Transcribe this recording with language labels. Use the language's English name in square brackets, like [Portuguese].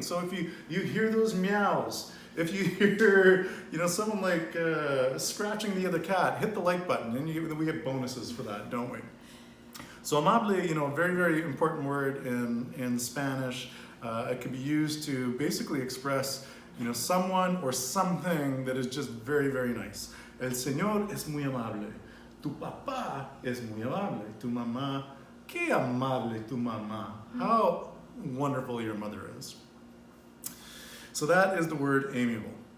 [English] So if you hear those meows, if you hear someone like scratching the other cat, hit the like button, and we get bonuses for that, don't we? [Spanish] So amable, [English] a very, very important word in Spanish. It can be used to basically express someone or something that is just very, very nice. [Spanish] El Señor es muy amable. Tu papá es muy amable. Tu mamá, qué amable tu mamá. [English] How wonderful your mother is. So that is the word amiable.